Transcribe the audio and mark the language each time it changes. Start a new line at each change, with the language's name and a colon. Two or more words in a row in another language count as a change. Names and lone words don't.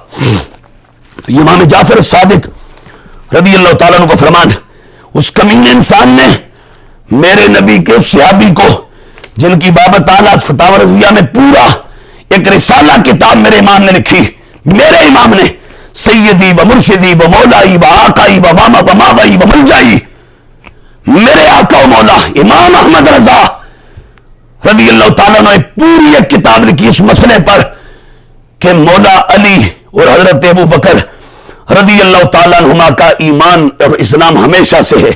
Urdu: تو یہ امام جعفر صادق
Arabic: رضی اللہ تعالیٰ عنہ
Urdu: کو فرمان، اس کمینے انسان نے میرے نبی کے اس صحابی کو، جن کی بابت اعلیٰ فتاوی رضویہ میں پورا ایک رسالہ کتاب میرے امام نے لکھی، میرے امام نے،
Arabic: سیدی و مرشدی و مولائی و آقائی و ماوئی و ملجائی،
Urdu: میرے آقا و مولا امام احمد رضا
Arabic: رضی اللہ تعالیٰ
Urdu: نے پوری ایک کتاب لکھی اس مسئلے پر کہ مولا علی اور حضرت ابو بکر
Arabic: رضی اللہ تعالیٰ عنہما
Urdu: کا ایمان اور اسلام ہمیشہ سے ہے۔